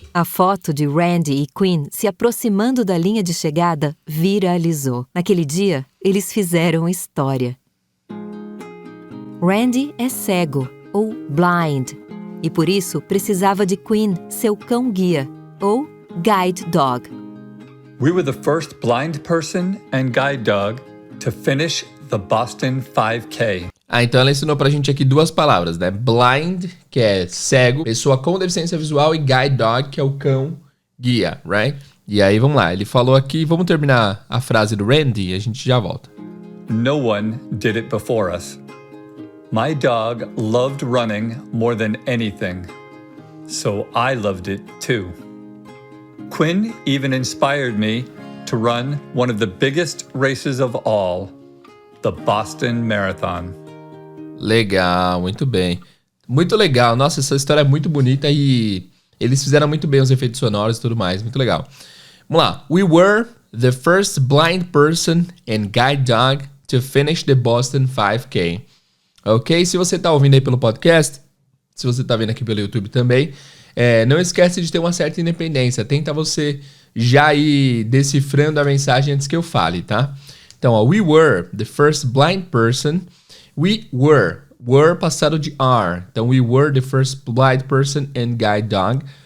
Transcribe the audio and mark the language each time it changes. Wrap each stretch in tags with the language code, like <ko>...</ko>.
<pt>A foto de Randy e Quinn se aproximando da linha de chegada viralizou. Naquele dia, eles fizeram história. Randy é cego, ou blind, e por isso precisava de Quinn, seu cão-guia, ou guide dog.</pt> <en>We were the first blind person and guide dog to finish the Boston 5K.</en> <pt>Então ela ensinou pra gente aqui duas palavras, né? Blind, que é cego, pessoa com deficiência visual, e guide dog, que é o cão guia, right? E aí, vamos lá. Ele falou aqui, vamos terminar a frase do Randy e a gente já volta.</pt> <en>No one did it before us. My dog loved running more than anything, so I loved it too. Quinn even inspired me to run one of the biggest races of all, the Boston Marathon.</en> <pt>Legal, muito bem. Muito legal. Nossa, essa história é muito bonita e eles fizeram muito bem os efeitos sonoros e tudo mais. Muito legal. Vamos lá.</pt> <en>We were the first blind person and guide dog to finish the Boston 5K. Ok?</en> <pt>Se você tá ouvindo aí pelo podcast, se você tá vendo aqui pelo YouTube também, não esquece de ter uma certa independência. Tenta você já ir decifrando a mensagem antes que eu fale, tá? Então, ó,</pt> <en>we were the first blind person. We were</en> <pt>passado de</pt> <en>are.</en> <pt>Então,</pt> <en>we were the first blind person and guide dog.</en>